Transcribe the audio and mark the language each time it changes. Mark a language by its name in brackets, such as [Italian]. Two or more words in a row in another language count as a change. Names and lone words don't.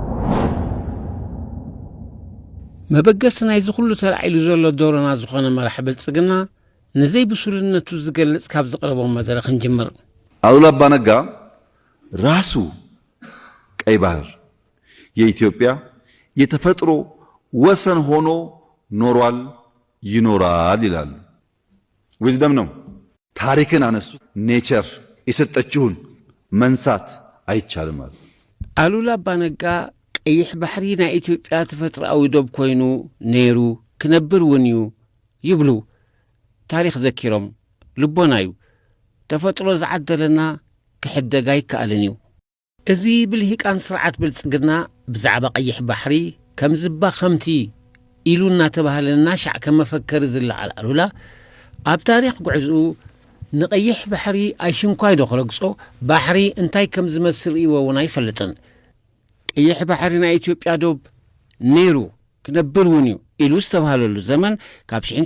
[Tigrinya] መበገስ ናይ ዝኹሉ ተላዒሉ ዘሎ ዶሮና ዝኾነ መራሒ ብልጽግና ነዘይ ብሱልነቱ ዝገልጽ ካብ ዝቐረቦም መድረኽ እንጅምር። [Amharic] አሉላ አባ ነጋ ራሱ ቀይ ባህር የኢትዮጵያ የተፈጥሮ ወሰን ሆኖ ኖሯል ይኖራል ይላሉ። ዊዝደም ነው። ታሪክን አነሱ። ኔቸር የሰጠችውን መንሳት አይቻልም አሉ። [Tigrinya] አሉላ አባነጋ ቀይሕ ባሕሪ ናይ ኢትዮጵያ ተፈጥሮአዊ ዶብ ኮይኑ ነይሩ ክነብር እውን እዩ ይብሉ ታሪክ ዘኪሮም ልቦና እዩ ተፈጥሮ ዝዓደለና ክሕደጋ ይከኣልን እዩ። እዚ ብልሂቃን ስርዓት ብልጽግና ብዛዕባ ቀይሕ ባሕሪ ከም ዝባ ኸምቲ ኢሉ እናተባህለና ሻዕ ከም መፈከሪ ዝለዓል አሉላ ኣብ ታሪክ ጉዕዝኡ ንቀይሕ ባሕሪ ኣይሽንኳይ ዶ ክረግጾ ባሕሪ እንታይ ከም ዝመስል ኢዎ እውን ኣይፈልጥን። ቀይሕ ባሕሪ ናይ ኢትዮጵያ ዶብ ነይሩ ክነብር እውን እዩ ኢሉ ዝተባህለሉ ዘመን ካብ